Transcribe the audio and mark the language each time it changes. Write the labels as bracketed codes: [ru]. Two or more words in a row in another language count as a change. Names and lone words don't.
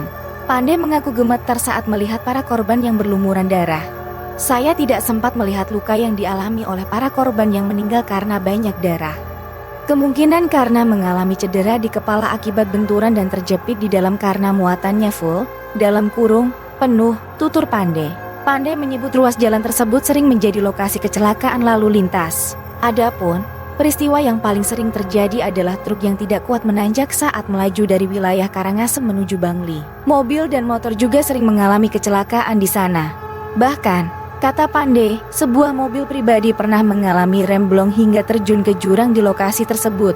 [id] Pande mengaku gemetar saat melihat para korban yang berlumuran darah. Saya tidak sempat melihat luka yang dialami oleh para korban yang meninggal karena banyak darah. Kemungkinan karena mengalami cedera di kepala akibat benturan dan terjepit di dalam karena muatannya full, dalam kurung, penuh, tutur Pande. Pande menyebut ruas jalan tersebut sering menjadi lokasi kecelakaan lalu lintas. Adapun, peristiwa yang paling sering terjadi adalah truk yang tidak kuat menanjak saat melaju dari wilayah Karangasem menuju Bangli. Mobil dan motor juga sering mengalami kecelakaan di sana. Bahkan, kata Pande, sebuah mobil pribadi pernah mengalami remblong hingga terjun ke jurang di lokasi tersebut.